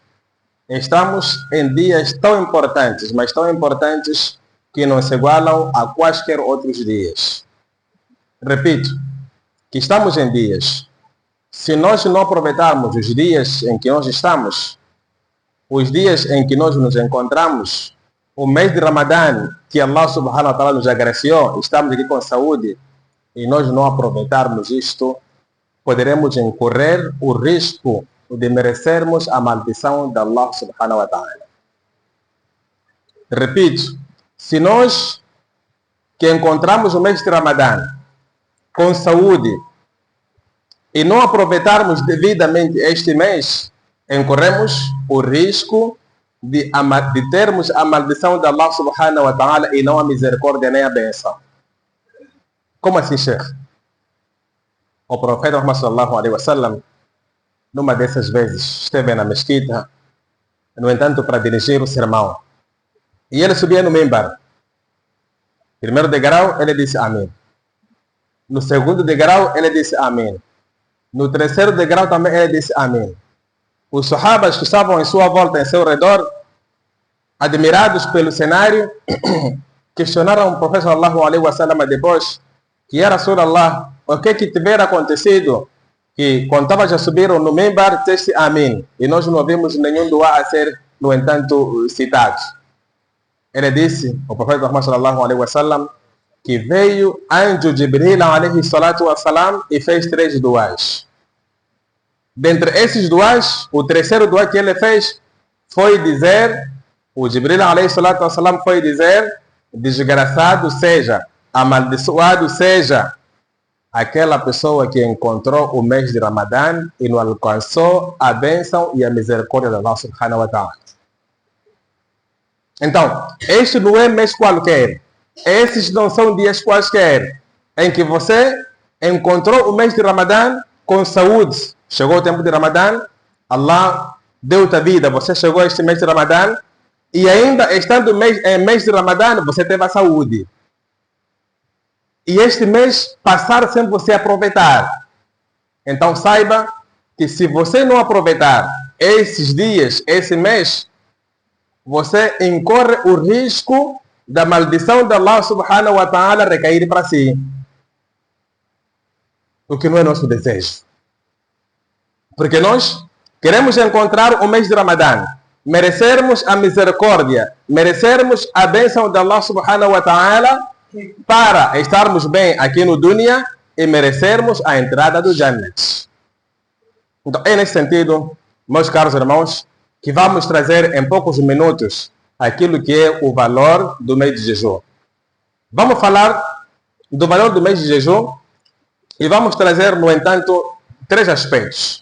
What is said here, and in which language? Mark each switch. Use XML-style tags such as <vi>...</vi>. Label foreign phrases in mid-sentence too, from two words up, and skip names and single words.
<pt>Estamos em dias tão importantes, mas tão importantes que não se igualam a quaisquer outros dias. Repito, que estamos em dias. Se nós não aproveitarmos os dias em que nós estamos, os dias em que nós nos encontramos, o mês de Ramadã, que</pt> <ar>الله سبحانه وتعالى</ar> <pt>nos agraciou, estamos aqui com saúde, e nós não aproveitarmos isto, poderemos incorrer o risco de merecermos a maldição de</pt> <ar>الله سبحانه وتعالى.</ar> <pt>Repito, se nós que encontramos o mês de Ramadã com saúde e não aproveitarmos devidamente este mês, incorremos o risco de termos a maldição de</pt> <ar>الله سبحانه وتعالى</ar> <pt>e não a misericórdia nem a benção. Como assim, Sheikh? O profeta Muhammad</pt> <ar>صلى الله عليه وسلم,</ar> <pt>numa dessas vezes, esteve na mesquita, no entanto, para dirigir o sermão. E ele subia no mimbar. Primeiro degrau, ele disse amém. No segundo degrau, ele disse amém. No terceiro degrau também ele disse amém. Os sahabas que estavam em sua volta, em seu redor, admirados pelo cenário, questionaram o profeta</pt> <ar>صلى الله عليه وسلم</ar> <pt>depois, que era Rasulallah, o que tiver acontecido, que quando estavas a subir no mimbar, disse amém, e nós não ouvimos nenhum dua a ser, no entanto, citado. Ele disse, o profeta Muhammad</pt> <ar>صلى الله عليه وسلم,</ar> <pt>que veio anjo Jibril</pt> <ar>عليه الصلاة والسلام</ar> <pt>e fez 3 duas. Dentre esses duas, o terceiro dua que ele fez foi dizer, o Jibril</pt> <ar>عليه الصلاة والسلام</ar> <pt>foi dizer, desgraçado seja, amaldiçoado seja aquela pessoa que encontrou o mês de Ramadã e não alcançou a bênção e a misericórdia de</pt> <ar>الله سبحانه وتعالى.</ar> <pt>Então, este não é mês qualquer. Esses não são dias quaisquer em que você encontrou o mês de Ramadã com saúde. Chegou o tempo de Ramadã, Allah deu-te a vida, você chegou a este mês de Ramadã e ainda estando em mês de Ramadã, você teve a saúde. E este mês passar sem você aproveitar. Então saiba que se você não aproveitar esses dias, esse mês, você incorre o risco da maldição de</pt> <ar>الله سبحانه وتعالى</ar> <pt>recair para si. O que não é nosso desejo. Porque nós queremos encontrar o mês de Ramadã, merecermos a misericórdia, merecermos a bênção de</pt> <ar>الله سبحانه وتعالى</ar> <pt>para estarmos bem aqui no dunya e merecermos a entrada do Jannat. Então é nesse sentido, meus caros irmãos, que vamos trazer em poucos minutos aquilo que é o valor do mês de jejum. Vamos falar do valor do mês de jejum e vamos trazer, no entanto, 3 aspectos.</pt>